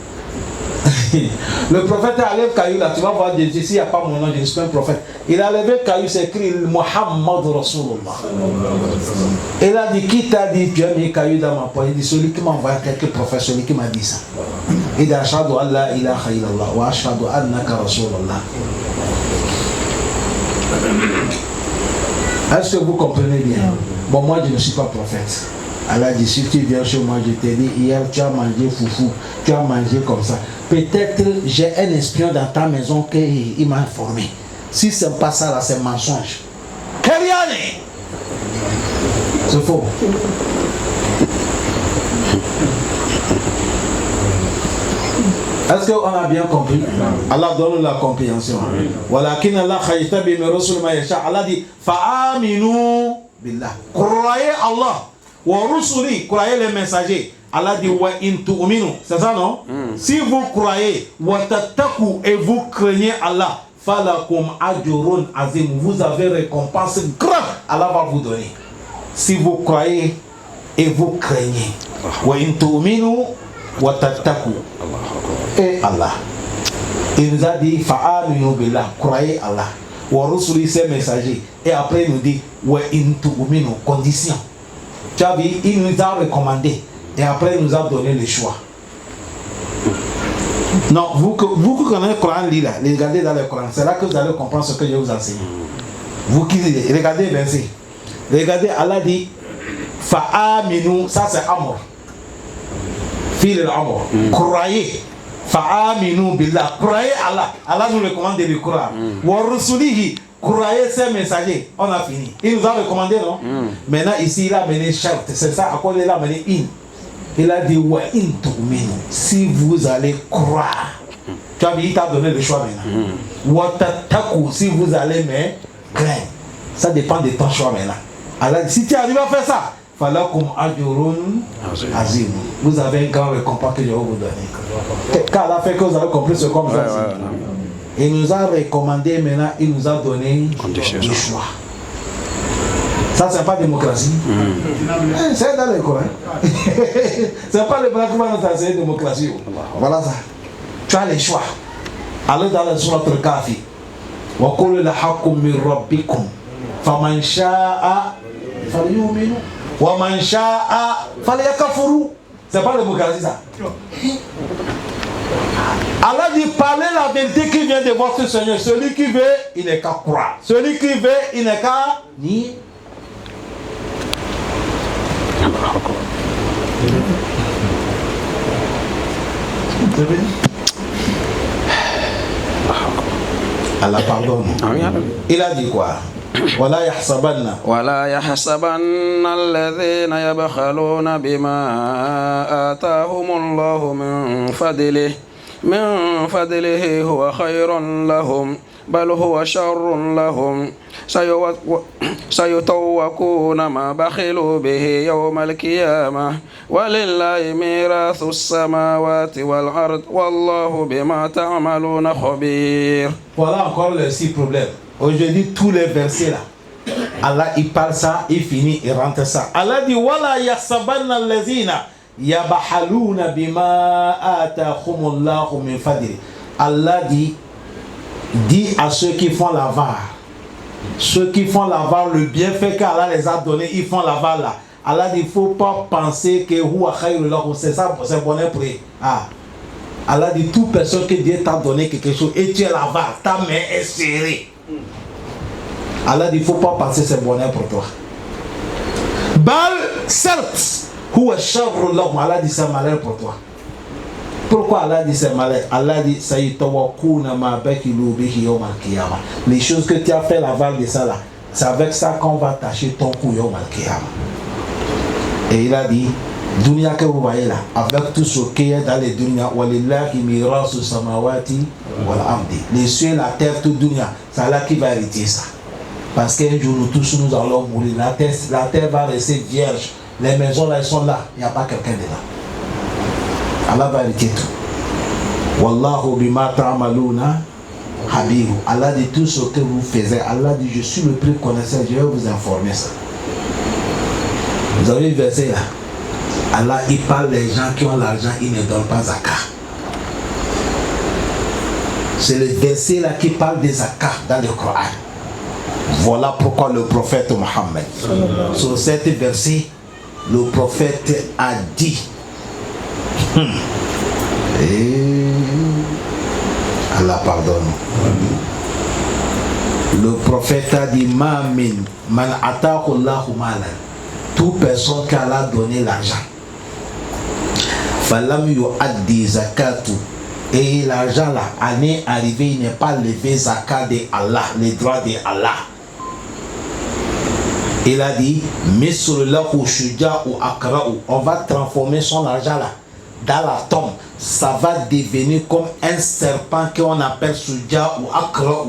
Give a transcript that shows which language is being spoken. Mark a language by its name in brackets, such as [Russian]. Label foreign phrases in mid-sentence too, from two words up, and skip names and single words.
[French] Le prophète a levé caillou là, tu vas voir, ici il n'y a pas mon nom, je ne suis pas un prophète. Il a levé caillou, c'est écrit [Arabic] محمد رسول الله. [French] Il a dit, qui t'a dit, tu as mis caillou dans ma poche? Il dit, celui qui m'a envoyé quelques prophètes, celui qui m'a dit ça. Il dit, [Arabic] أشهد أن لا إله إلا الله وأشهد أنك رسول الله. [French] Est-ce que vous comprenez bien? Bon, moi je ne suis pas prophète. Allah dit, si tu viens chez moi, je t'ai dit, hier tu as mangé foufou, tu as mangé comme ça. Peut-être j'ai un espion dans ta maison qui m'a informé. Si ce n'est pas ça là, c'est mensonge. Keriane! C'est faux. Est-ce qu'on a bien compris? Allah donne la compréhension. [Arabic] ولكن الله يجتبي من رسل من يشاء. [French] Allah dit, [Arabic] فآمنوا بالله. [French] Croyez Allah. [Arabic] ورسله, [French] croyez les messagers. Allah dit [Arabic] وإن تؤمنوا, [French] c'est ça non? Si vous croyez, [Arabic] وتتقوا, [French] et vous craignez Allah, [Arabic] فلكم أجر عظيم, [French] vous avez récompense grande. Allah va vous donner. Si vous croyez et vous craignez, [Arabic] وإن تؤمنوا وتتقوا, [French] et Allah. Il nous a dit [Arabic] فآمنوا بالله, [French] croyez Allah. [Arabic] ورسله, [French] ses messagers. Et après il nous dit [Arabic] وإن تؤمنوا, [French] condition. Tu as vu, il nous a recommandé et après il nous a donné le choix. Non, vous qui connaissez le Coran, regardez dans le Coran, c'est là que vous allez comprendre ce que je vous enseigne. Vous qui regardez le verset, regardez, Allah dit Fa'aminu, ça c'est Amor. [Arabic] فعل الأمر. Croyez. فآمنوا بالله. [French] Croyez Allah. Allah nous recommande de le croire. [Arabic] ورسله. [French] Croyez ses messagers. On a fini. Il nous a recommandé, non? Maintenant, ici, il a mené charte. C'est ça, à quoi il a mené in. Il a dit [Arabic] وإن تؤمنوا. [French] Si vous allez croire. Tu as vu, il t'a donné le choix maintenant. [Arabic] وتتقوا. [French] Si vous allez me craindre. Ça dépend de ton choix maintenant. Allah dit, si tu arrives à faire ça, [Arabic] فلكم أجر عظيم. [French] Vous avez un grand récompense que je vais vous donner. Car Allah fait que vous avez compris ce qu'on vous a dit. Il nous a recommandé maintenant, il nous a donné le choix. Ça, c'est pas démocratie. C'est dans les Coran. C'est pas le blanc qui va nous enseigner démocratie. Voilà ça. Tu as les choix. Allez dans le surat al-Kafi. [Arabic] وقل الحق من ربكم. فمن شاء فليؤمن ومن شاء فليكفر. [French] C'est pas la démocratie ça. Allah dit parlez la vérité qui vient de votre Seigneur. Celui qui veut, il n'est qu'à croire. Celui qui veut, il n'est qu'à nier. Allah pardonne. Il a dit quoi? [Arabic] ولا يحسبن الذين يبخلون بما آتاهم الله من فضله هو خير لهم بل هو شر لهم سيطوقون ما بخلوا به يوم القيامة ولله ميراث السماوات والأرض والله بما تعملون خبير. [French] Voilà encore les 6 problèmes. Aujourd'hui, tous les versets là, Allah il parle ça, il finit, il rentre ça. Allah dit [Arabic] ولا يحسبن الذين يبخلون بما آتاهم الله من فضله. [French] Allah dit à ceux qui font l'avare, le bienfait qu'Allah les a donné, ils font l'avare là. Allah dit il ne faut pas penser que [Arabic] هو خير لهم, [French] c'est ça, c'est bonheur pour eux. Allah dit toute personne que Dieu t'a donné quelque chose et tu es l'avare, ta main est serrée. Allah dit il ne faut pas penser c'est bonheur pour toi. Bal, certes, [Arabic] هو شر لهم, [French] Allah dit c'est malheur pour toi. Pourquoi Allah dit c'est malheur? Allah dit [Arabic] سيطوقون ما بخلوا به يوم القيامة. [French] Les choses que tu as fait l'aval de ça là, c'est avec ça qu'on va tâcher ton cou [Arabic] يوم القيامة. [French] Et il a dit dunya que vous voyez là, avec tout ce qui est dans les dunya, [Arabic] ولله ميراث السماوات والأرض. [French] Les cieux, la terre, tout dunya, c'est Allah qui va hériter ça. Parce qu'un jour nous tous nous allons mourir. La terre va rester vierge. Les maisons là, elles sont là. Il n'y a pas quelqu'un dedans. Allah va hériter tout. [Arabic] والله بما تعملون خبير. [French] Allah dit tout ce que vous faites. Allah dit je suis le plus connaisseur. Je vais vous informer ça. Vous avez le verset là. Allah il parle des gens qui ont l'argent, ils ne donnent pas zakat. C'est le verset là qui parle des zakat dans le Coran. Voilà pourquoi le prophète Mohammed, sur cet verset, le prophète a dit Allah pardonne. Le prophète a dit [Arabic] ما من من آتاه الله مالا. [French] Toute personne qui Allah a donné l'argent. [Arabic] فلم يؤد زكاته. [French] Et l'argent là, année arrivée, il n'est pas levé zakat de Allah, les droits de Allah. Il a dit on va transformer son argent là dans la tombe. Ça va devenir comme un serpent qu'on appelle Suja ou Akra'u.